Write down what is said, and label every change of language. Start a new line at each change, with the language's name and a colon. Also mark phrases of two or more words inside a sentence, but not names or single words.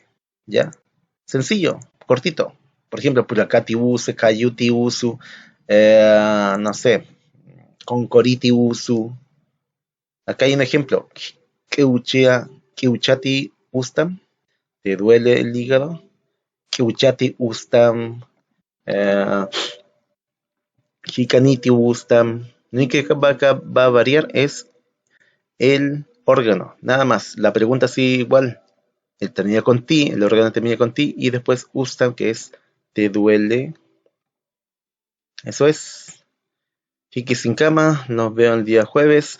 Spanish: ¿Ya? Sencillo, cortito. Por ejemplo,
Inga: Puracati usu, Cayuti usu,
Spanish: no sé,
Inga: Concoriti usu.
Spanish: Acá hay un ejemplo.
Inga: Keuchati ustam.
Spanish: ¿Te duele el hígado?
Inga: Keuchati ustam. Hikaniti ustam.
Spanish: Lo único que va a variar es el órgano, nada más. La pregunta sí igual. El termina con ti, el órgano termina con ti y después ustam, que es ¿te duele? Eso es. Chiqui sin cama, nos veo el día jueves.